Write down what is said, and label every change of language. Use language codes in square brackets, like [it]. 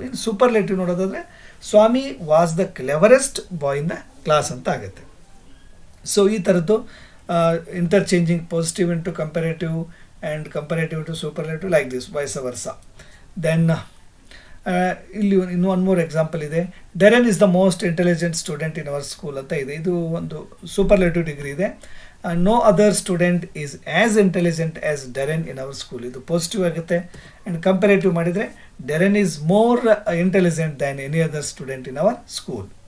[kn] ಇನ್ನು ಸೂಪರ್ಲೇಟಿವ್ ನೋಡೋದಾದರೆ [en] Swamy was the cleverest boy in the class [kn] ಅಂತ ಆಗುತ್ತೆ. [en] so [kn] ಈ ಥರದ್ದು [en] Interchanging positive into comparative and comparative to superlative like this, vice versa. Then [kn] ಇಲ್ಲಿ ಇನ್ನೂ [en] one more example [kn] ಇದೆ. [en] Derren is the most intelligent student in our school [kn] ಅಂತ ಇದೆ. ಇದು ಒಂದು ಸೂಪರ್ಲೇಟಿವ್ ಡಿಗ್ರಿ ಇದೆ. [en] No other student is as intelligent as Derren in our school. [kn] ಇದು positive ಆಗುತ್ತೆ. [en] and comparative [kn] ಮಾಡಿದರೆ [en] Derren is more intelligent than any other student in our school.